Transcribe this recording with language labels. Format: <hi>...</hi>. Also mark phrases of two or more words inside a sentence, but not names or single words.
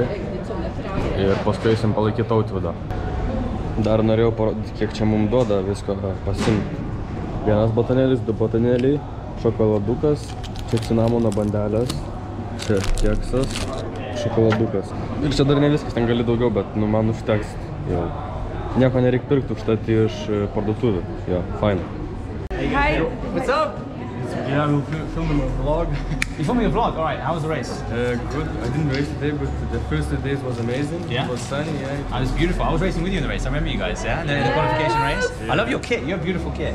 <lt>Ir paskui eisim palaikyti Tautvydą. Dar norėjau parodyti, kiek čia mums duoda visko pasimti. Vienas batonėlis, 2 batonėliai, šokoladukas, čia cinamono bandelės, čia keksas, šokoladukas. Ir čia dar ne viskas, ten gali daugiau, bet nu, man užteks jau. Nieko nereik pirkti, užtat iš parduotuvių. Jo,</lt> <en>fine. Hi, what's up? Yeah, I'm filming a vlog. You're filming a vlog? Alright, how was the race? Good. I didn't race today, but the first 2 days was amazing. Yeah? It was sunny, yeah. It was beautiful. I was racing with you in the race. I remember you guys, yeah? The qualification race. Yeah. I love your kit. You have a beautiful kit.</en>